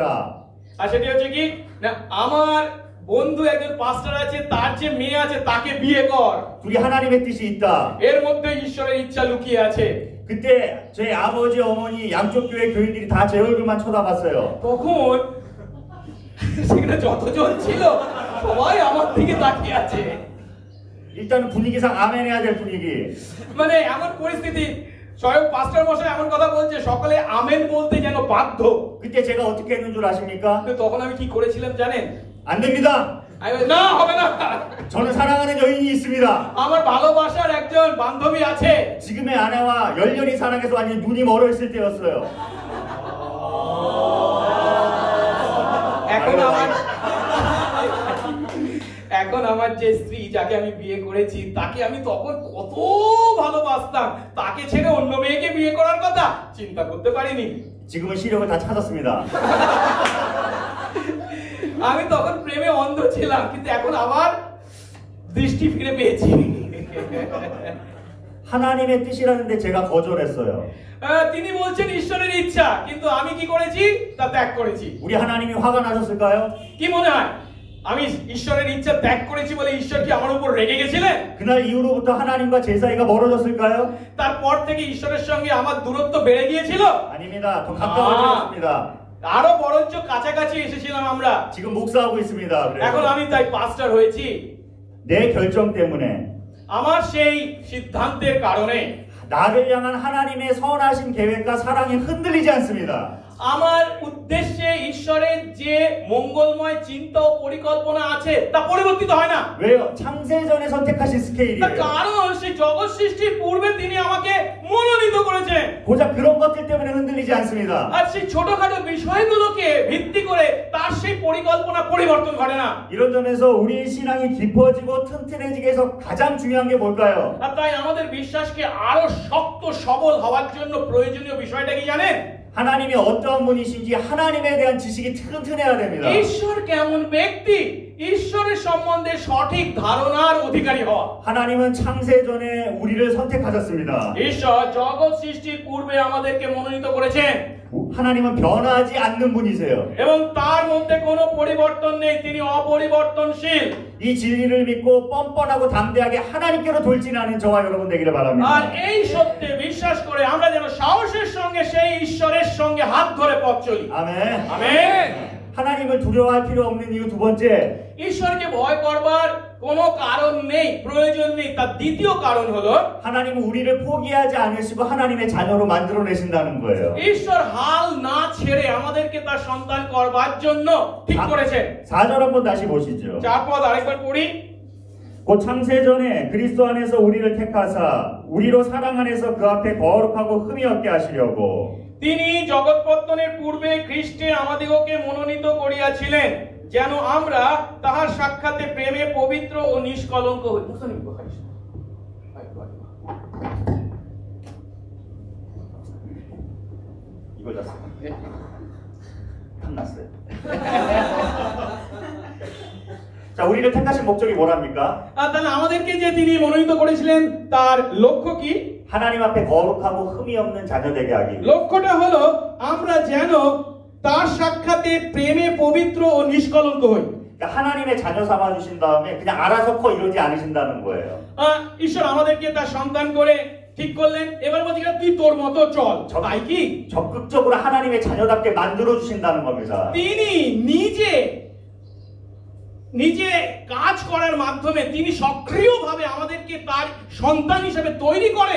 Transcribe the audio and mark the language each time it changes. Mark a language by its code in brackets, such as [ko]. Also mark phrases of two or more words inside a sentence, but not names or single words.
[bn] আর সেটি হচ্ছে কি না আমার বন্ধু একজন পাস্টার আছে তার যে মেয়ে আছে তাকে বিয়ে কর। [ko] 둘이 하나님의 뜻이 있다. [bn] এর মধ্যে ঈশ্বরের ইচ্ছা লুকিয়ে আছে। [ko] 그때 제 아버지 어머니 양쪽 교회 교인들이 다 제 얼굴만 쳐다봤어요. [bn] তখন সেখানে যতজন ছিল সবাই আমার দিকে তাকিয়ে আছে। [ko] 일단은 분위기상 아멘 해야 될 분위기. [bn] মানে এমন পরিস্থিতি স্বয়ং পাস্টার মশাই এমন কথা বলছে সকলে আমেন বলতে যেন বাধ্য। [ko] 그때 제가 어떻게 했는 줄 아십니까? [bn] কিন্তু তখন আমি কি করেছিলাম জানেন? [ko] 안 됩니다. [bn] আমি বলি, না হবে না। [ko] 저는 사랑하는 여인이 있습니다. [bn] আমার ভালোবাসার একজন বান্ধবী আছে। [ko] 지금의 아내와 열렬히 사랑해서 완전 눈이 멀어 있을 때였어요. [bn] এখন আমার যে স্ত্রী যাকে আমি বিয়ে করেছি তাকে আমি তখন কত ভালোবাসতাম তাকে ছেড়ে অন্য মেয়েকে বিয়ে করার কথা চিন্তা করতে পারিনি। [ko] 지금은 시력을 다 찾았습니다. [bn] আমি তখন প্রেমে অন্ধ ছিলাম কিন্তু এখন আবার দৃষ্টি ফিরে পেয়েছি। [ko] 하나님의 뜻이라는데 제가 거절했어요. [bn] তিনি বলছেন ঈশ্বরের ইচ্ছা কিন্তু আমি কি করেছি তা ত্যাগ করেছি। [ko] 우리 하나님이 화가 나셨을까요? [bn] কি মনে হয় আমি ঈশ্বরের ইচ্ছা ত্যাগ করেছি বলে ঈশ্বর কি আমার উপর রেগে গেছিলেন? [ko] 그날 이후로부터 하나님과 제 사이가 멀어졌을까요? [bn] তারপর থেকে ঈশ্বরের সঙ্গে আমার দূরত্ব বেড়ে গিয়েছিল? [ko] 아닙니다. 더 가까워졌습니다. [bn] আরো বরঞ্চ কাছাকাছি এসেছিলাম আমরা। [ko] 지금 목사하고 있습니다. [bn] এখন [ko] 그래서 [bn] আমি তাই পাস্টার হয়েছি [ko] 내 결정 때문에 [bn] আমার সেই সিদ্ধান্তের কারণে [ko] 나를 향한 하나님의 선하신 계획과 사랑이 흔들리지 않습니다. [bn] আমার উদ্দেশ্যে ঈশ্বরের যে মঙ্গলময় চিন্তা ও পরিকল্পনা আছে তা পরিবর্তিত হয় না। [ko] 왜요? 창세전에 선택하신 [bn] তার [ko] 스케일이에요. [bn] কারণ সেই জগৎ সৃষ্টির পূর্বে তিনি আমাকে মনোনীত করেছেন। [ko] 고작 그런 것들 때문에 흔들리지 않습니다. [bn] আর সেই ছোটখাটো বিষয়গুলোকে ভিত্তি করে তার সেই পরিকল্পনা পরিবর্তন ঘটে না। [ko] 이런 점에서 우리의 신앙이 깊어지고 튼튼해지게 해서 가장 중요한 게 뭘까요? [bn] আর তাই আমাদের বিশ্বাসকে আরো শক্ত সবল হওয়ার জন্য প্রয়োজনীয় বিষয়টা কি জানেন? [ko] 하나님이 어떠한 분이신지 하나님에 대한 지식이 튼튼해야 됩니다. [bn] ঈশ্বর কেমন ব্যক্তি ঈশ্বরের সম্বন্ধে সঠিক ধারণার অধিকারী হওয়া। [ko] 하나님은 창세 전에 우리를 선택하셨습니다. [bn] ঈশ্বর জগৎ সৃষ্টির পূর্বে আমাদেরকে মনোনীত করেছেন। [ko] 하나님은 변하지 않는 분이세요. [bn] এবং তার মধ্যে কোনো পরিবর্তন নেই তিনি অপরিবর্তনশীল। [ko] 이 진리를 믿고 뻔뻔하고 담대하게 하나님께로 돌진하는 저와 여러분 되기를 [bn] আর [ko] 바랍니다. [bn] এই সত্যে বিশ্বাস করে আমরা যেন সাহসের সঙ্গে সেই ঈশ্বরের সঙ্গে হাত ধরে পথ চলি। [ko] 아멘. [bn] আমেন। [ko] 하나님을 두려워할 필요 없는 이유 두 번째. [bn] ঈশ্বরকে ভয় করবার কোনো কারণ নেই প্রয়োজন নেই তার দ্বিতীয় কারণ হলো [ko] 하나님은 우리를 포기하지 않으시고 하나님의 자녀로 만들어내신다는 거예요. [bn] ঈশ্বর হাল না ছেড়ে আমাদেরকে তার সন্তান করবার জন্য ঠিক করেছেন। [ko] 4절 한번 다시 보시죠. [bn] চার পদ আরেকবার পড়ি। [ko] 곧 창세전에 그리스도 안에서 우리를 택하사 우리로 사랑 안에서 그 앞에 거룩하고 흠이 없게 하시려고 [bn] তিনি জগৎপত্তনের পূর্বে খ্রিস্টে আমাদিগকে মনোনীত করিয়াছিলেন যেন আমরা তাহার সাক্ষাতে প্রেমে পবিত্র ও নিষ্কলঙ্ক হই। [ko] 이걸 잤어요. 탐났어요. 자, 우리를 택하신 목적이 뭐랍니까? [bn] তাহলে আমাদেরকে যে তিনি মনোনীত করেছিলেন তার লক্ষ্য কি? [ko] 하나님 앞에 거룩하고 흠이 없는 자녀 되게 하기. [bn] লক্ষ্যটা হলো আমরা যেন তার সাক্ষাতে প্রেমে পবিত্র ও নিষ্কলঙ্ক হই। [ko] 그러니까 하나님의 자녀 삼아 주신 다음에 그냥 알아서 커 이러지 않으신다는 거예요. [bn] ঈশ্বর আমাদেরকে তার সন্তান করে ঠিক করলেন, এবার বলছি তুই তোর মতো চল, তাই কি? [ko] 적극적으로 하나님의 자녀답게 만들어 주신다는 겁니다. [bn] তিনি নিজে কাজ করার মাধ্যমে তিনি সক্রিয়ভাবে আমাদেরকে তার সন্তান হিসেবে তৈরি করেন।